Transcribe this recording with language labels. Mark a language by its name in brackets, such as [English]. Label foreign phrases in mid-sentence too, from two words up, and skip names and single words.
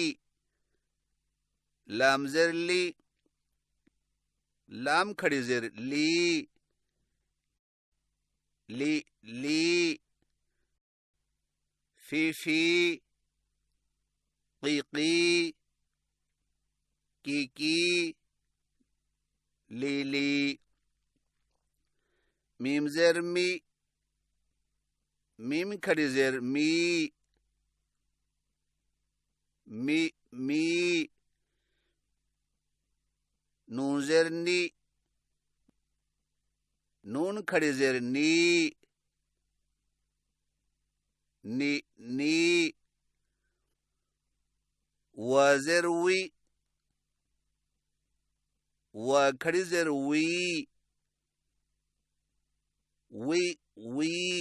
[Urdu] لام زیر لی، لام کھڑی زیر لی، لی لی. فی فی، قی قی، کی کی، لی لی. میم زیر می، میم کھڑی زیر می، می می. نون زیر نی، نون کھڑی زیر نی، نی نی. وا زیر وی، وا کھڑی زیر وی، وی وی.